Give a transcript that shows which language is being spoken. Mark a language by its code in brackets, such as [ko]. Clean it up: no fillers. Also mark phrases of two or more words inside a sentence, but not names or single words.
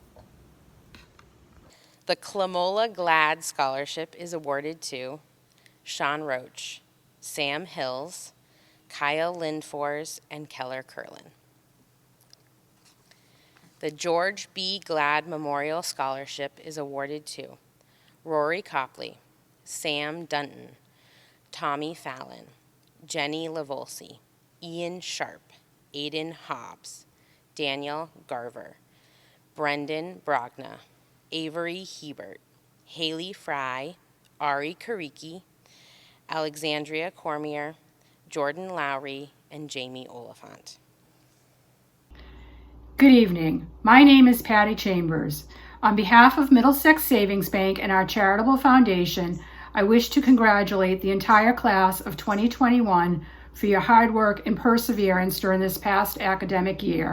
[en] The Clamola Glad Scholarship is awarded to Sean Roach, Sam Hills, Kyle Lindfors, and Keller Curlin. The George B. Glad Memorial Scholarship is awarded to Rory Copley, Sam Dunton, Tommy Fallon, Jenny Lavolsi, Ian Sharp, Aiden Hobbs, Daniel Garver, Brendan Brogna, Avery Hebert, Haley Fry, Ari Kariki, Alexandria Cormier, Jordan Lowry, and Jamie Oliphant. Good evening. My name is Patty Chambers. On behalf of Middlesex Savings Bank and our charitable foundation, I wish to congratulate the entire class of 2021 for your hard work and perseverance during this past academic year.